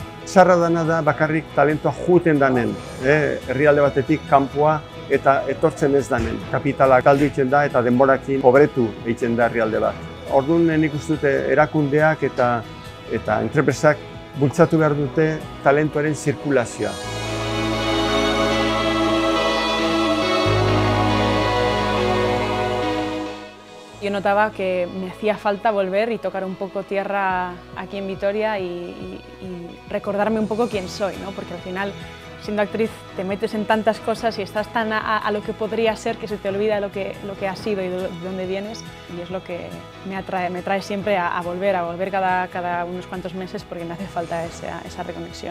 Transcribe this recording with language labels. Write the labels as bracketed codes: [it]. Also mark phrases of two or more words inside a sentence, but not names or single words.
[eu] Sarra dana da bakarrik talentoa juten danen, herrialde batetik kanpoa eta etortzen ez danen. Kapitala galdu egiten da eta denborakin pobretu egiten da herrialde bat. Orduan nik uste dute erakundeak eta entrepresak bultzatu behar dute talentoaren zirkulazioa. [es] Yo notaba que me hacía falta volver y tocar un poco tierra aquí en Vitoria y recordarme un poco quién soy, ¿no? Porque al final, siendo actriz, te metes en tantas cosas y estás tan a lo que podría ser que se te olvida lo que has sido y de dónde vienes, y es lo que me trae siempre a volver cada unos cuantos meses, porque me hace falta esa reconexión.